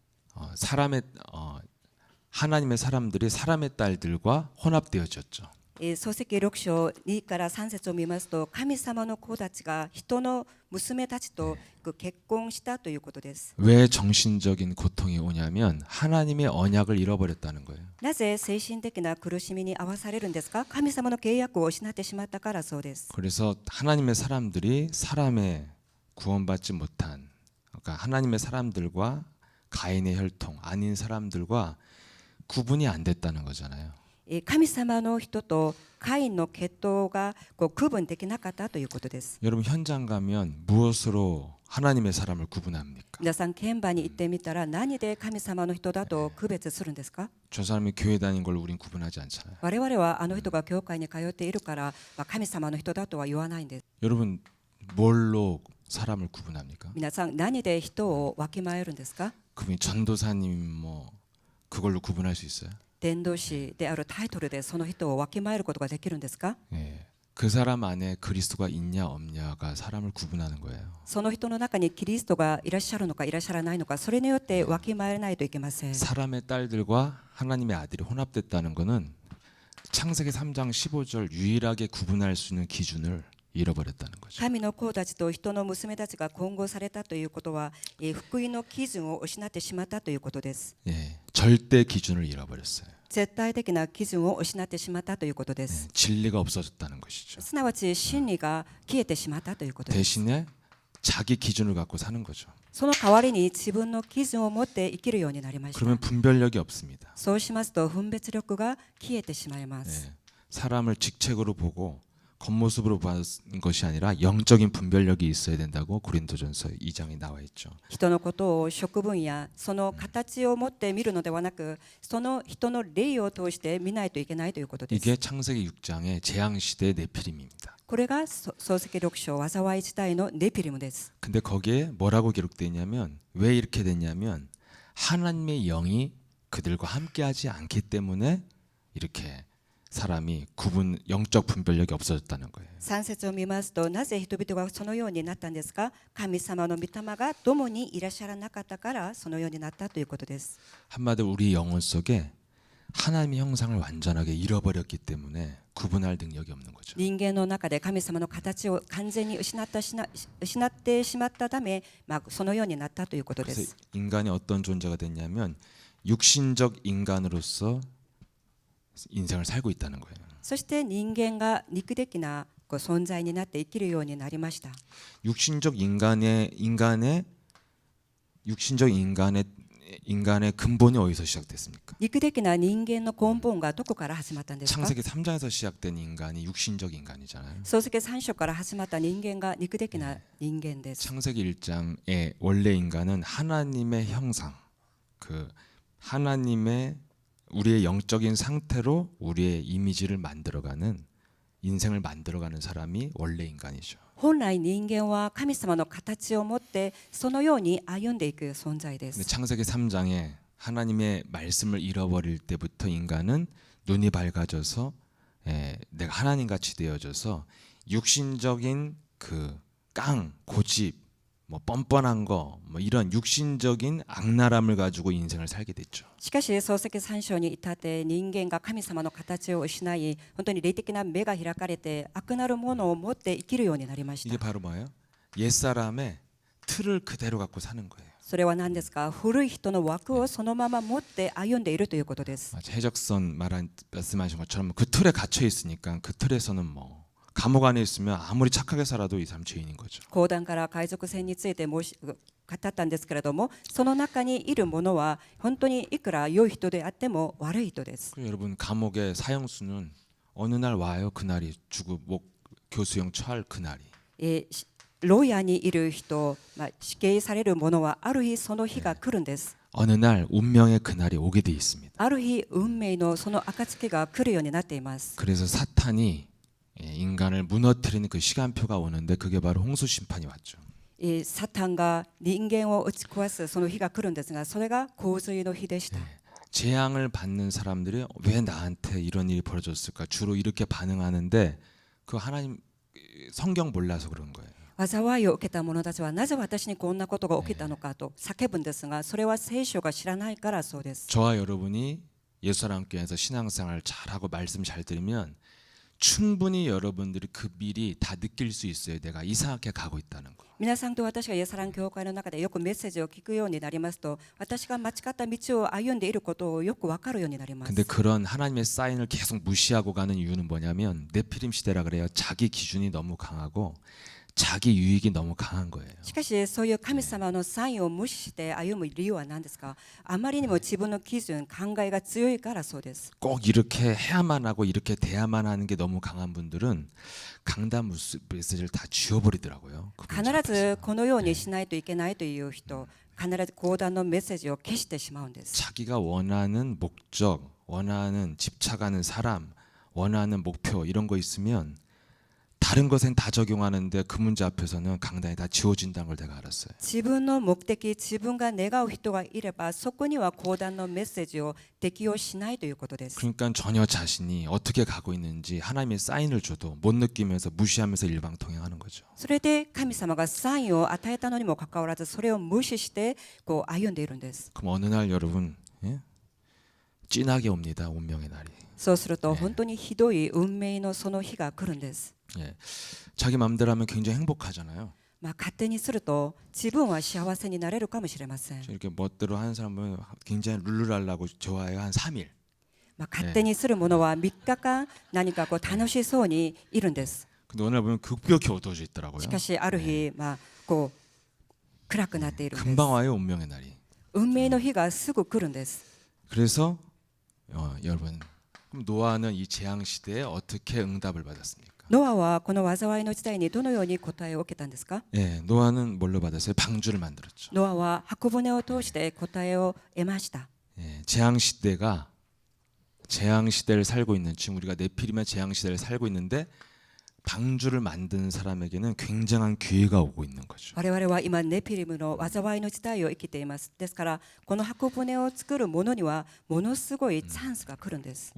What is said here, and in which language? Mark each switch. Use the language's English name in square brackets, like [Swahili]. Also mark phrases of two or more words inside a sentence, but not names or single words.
[Korean] 그들이 사람의 하나님의 사람들이 사람의 딸들과 혼합되어졌죠. [Japanese] 創世記6章2から3節を見ますと、神様の子たちが人の娘たちと結婚したということです。 [Korean] 왜 정신적인 고통이 오냐면 하나님의 언약을 잃어버렸다는 거예요. [Japanese] なぜ精神的な苦しみに遭わされるんですか？神様の契約を失ってしまったからそうです。 [Korean] 그래서 하나님의 사람들이 사람의 구원받지 못한, 그러니까 하나님의 사람들과 가인의 혈통 아닌 사람들과 구분이 안 됐다는 거잖아요. [Japanese] 神様の人とカインの血統が区分できなかったということです。 [Korean] 여러분 현장 가면 무엇으로 하나님의 사람을 구분합니까? [Japanese] 皆さん現場に行ってみたら何で神様の人だと区別するんですか？ [Korean] 저 사람이 교회 다닌 걸 우린 구분하지 않잖아요. [Japanese] 我々はあの人が教会に通っているから、神様の人だとは言わないんです。 [Korean] 여러분 뭘로 사람을 구분합니까? [Japanese] 皆さん何で人をわきまえるんですか？ [Korean] 그분이 전도사님 뭐 그걸로 구분할 수 있어요? [Japanese] 伝道師であるタイトルでその人をわきまえることができるんですか？ [Korean] 예. 그 사람 안에 그리스도가 있냐 없냐가 사람을 구분하는 거예요. [Japanese] その人の中にキリストがいらっしゃるのかいらっしゃらないのか、それによってわきまえないといけません。 [Korean] 사람의 딸들과 하나님의 아들이 혼합됐다는 것은 창세기 3장 15절 유일하게 구분할 수 있는 기준을 잃어버렸다는 거죠. [Japanese] 神の子たちと人の娘たちが混合されたということは、福音の基準を失ってしまったということです。 [Korean] 예. 절대 기준을 잃어버렸어요. [Japanese] 絶対的な基準を失ってしまったということで [Korean] 예. [Japanese] す。 [Korean] 진리가 없어졌다는 것이죠. [Japanese] すなわち真理が消えてしまったということです。 [Korean] 대신에 자기 기준을 갖고 사는 거죠. [Japanese] その代わりに自分の基準を持って生きるようになりました。 [Korean] 그러면 분별력이 없습니다. [Japanese] そうしますと分別力が消えてしまいます。 [Korean] 예. 사람을 직책으로 보고 겉모습으로 보는 것이 아니라 영적인 분별력이 있어야 된다고 고린도전서 2장에 나와 있죠. [Japanese] 人のことを職分やその形を持って見るのではなく、その人の霊を通して見ないといけないということです。 [Korean] 이게 창세기 6장의 재앙시대 네피림입니다. [Japanese] これが創世記6章災い時代のネピリムです。 [Korean] 근데 거기에 뭐라고 기록되어 있냐면 왜 이렇게 됐냐면 하나님의 영이 그들과 함께하지 않기 때문에 이렇게 사람이 영적 분별력이 없어졌다는 거예요. [Japanese] 3 節を見ますと、なぜ人々がそのようになったんですか？神様の御霊が共にいらっしゃらなかったからそのようになったということです。 [Korean] 한마디로 우리 영혼 속에 하나님의 형상을 완전하게 잃어버렸기 때문에 구분할 능력이 없는 거죠. [Japanese] 人間の中で神様の形を完全に失ってしまったため、そのようになったということで [Korean] 그래서 [Japanese] す。 [Korean] 인간이 어떤 존재가 됐냐면 육신적 인간으로서 인생을 살고 있다는 거예요. [Japanese] そして人間が肉的な存在になって生きるようになりました。 [Korean] 육신적 인간의 근본이 어디서 시작됐습니까? [Japanese] 肉的な人間の根本がどこから始まったんですか？ [Korean] 창세기 3장에서 시작된 인간이 육신적 인간이잖아요. [Japanese] 創世記3章から始まった人間が肉的な人間です。 [Korean] 창세기 1장의 원래 인간은 하나님의 형상, 하나님의 우리의 영적인 상태로 우리의 이미지를 만들어가는 인생을 만들어가는 사람이 원래 인간이죠. [Japanese] 本来人間は神様の形を持ってそのように歩んでいく存在で [Korean] 근데 [Japanese] す。 [Korean] 창세기 3장에 하나님의 말씀을 잃어버릴 때부터 인간은 눈이 밝아져서 내가 하나님같이 되어져서 육신적인 고집, 뻔뻔한 거, 이런 육신적인 악랄함을 가지고 인생을 살게 됐죠. [Japanese] しかし創世記3章に至って人間が神様の形を失い、本当に霊的な目が開かれて悪なるものを持って生きるようになりまし [Korean] 이게 [Japanese] た。 [Korean] 바로 뭐예요? 옛사람의 틀을 그대로 갖고 사는 거예요. [Japanese] それは何ですか？古い人の枠をそのまま持って歩んでいるということです。 [Korean] 해적선 말씀하신 것처럼 그 틀에 갇혀 있으니까 그 틀에서는 감옥 안에 있으면 아무리 착하게 살아도 이 사람 죄인인 거죠. [Japanese] 講談から海賊船について語ったんですけれども、その中にいる者は本当にいくら良い人であっても悪い人です。 [Korean] 여러분 감옥의 사형수는 어느 날 와요. 그날이 교수형 처할 그날이. [Japanese] 牢屋にいる人、死刑される者はある日その日が来るんです。 [Korean] 어느 날 운명의 그날이 오게 돼 있습니다. [Japanese] ある日運命のその暁が来るようになっています。 [Korean] 그래서 사탄이 인간을 무너뜨리는 그 시간표가 오는데 그게 바로 홍수 심판이 왔죠. [Japanese] サタンが人間を打ち壊すその日が来るんですが、それが洪水の日でした。 [Korean] 재앙을 받는 사람들이 왜 나한테 이런 일이 벌어졌을까 주로 이렇게 반응하는데 그 하나님 성경 몰라서 그런 거예요. [Japanese] 災いを受けた者たちはなぜ私にこんなことが起きたのかと叫ぶんですが、それは聖書が知らないからそうです。 [Korean] 저와 여러분이 예수사랑교회에서 신앙생활 잘하고 말씀 잘 들으면 충분히 여러분들이 그 미리 다 느낄 수 있어요. 내가 이상하게 가고 있다는 거. [Japanese] 皆さんと私がイエスサラン教会の中でよくメッセージを聞くようになりますと、私が間違った道を歩んでいることをよく分かるようになります。 [Korean] 근데 그런 하나님의 사인을 계속 무시하고 가는 이유는 뭐냐면 네피림 시대라 그래요. 자기 기준이 너무 강하고 자기 유익이 너무 강한 거예요. [Japanese] しかしそういう神様のサインを無視して歩む理由は何ですか？あまりにも自分の基準、考えが強いからそうです。 [Korean] 꼭 이렇게 해야만 하고 이렇게 돼야만 하는 게 너무 강한 분들은 강단 메시지를 다 지워버리더라고요. [Japanese] 必ずこのようにしないといけないという人、必ず講談のメッセージを消してしまうんです。 [Korean] 자기가 원하는 목적, 원하는 집착하는 사람, 원하는 목표 이런 거 있으면 다른 것엔 다 적용하는데 그 문제 앞에서는 강단이 다 지워진다는 걸 내가 알았어요. [Japanese] 自分の目的、自分が願う人がいれば、そこには講談のメッセージを適用しないということです。 [Korean] 그러니까 전혀 자신이 어떻게 가고 있는지 하나님의 사인을 줘도 못 느끼면서 무시하면서 일방통행하는 거죠. [Japanese] それで神様がサインを与えたのにもかかわらず、それを無視してこう歩んでいるんです。 [Korean] 그럼 어느 날 여러분 예? 찐하게 옵니다. 운명의 날이. [Japanese] そうすると本当にひどい運命のその日が来るんです。 [Korean] 예. 자기 마음대로 하면 굉장히 행복하잖아요. [Japanese] 勝手にすると自分は幸せになれるかもしれません。 [Korean] 이렇게 멋대로 하는 사람은 굉장히 룰루랄라고 좋아해요. 한 3일. [Japanese] 勝手にするものは3日間何かこう楽しそうにいるんです。 [Korean] 근데 어느 날 보면 급격히 어두워져 있더라고요. [Japanese] しかしある日、こう暗くなっているんです。 [Korean] 금방 와요. 운명의 날이. [Japanese] 運命の日がすぐ来るんです。 [Korean] 그래서 여러분 그럼 노아는 이 재앙 시대에 어떻게 응답을 받았습니까? [Japanese] ノアはこの災いの時代にどのように答えを受けたんですか？ [Korean] 예, 노아는 뭘로 받았어요? 방주를 만들었죠. [Japanese] ノアは箱舟を通して答えを得ました。 [Korean] 예, 재앙 시대가 재앙 시대를 살고 있는 지금 우리가 네피림의 재앙 시대를 살고 있는데 방주를 만든 사람에게는 굉장한 기회가 오고 있는 거죠. [Japanese] 我々は今ネピリムの災いの時代を生きています。ですからこの箱舟を作る者にはものすごいチャンスが来るんです。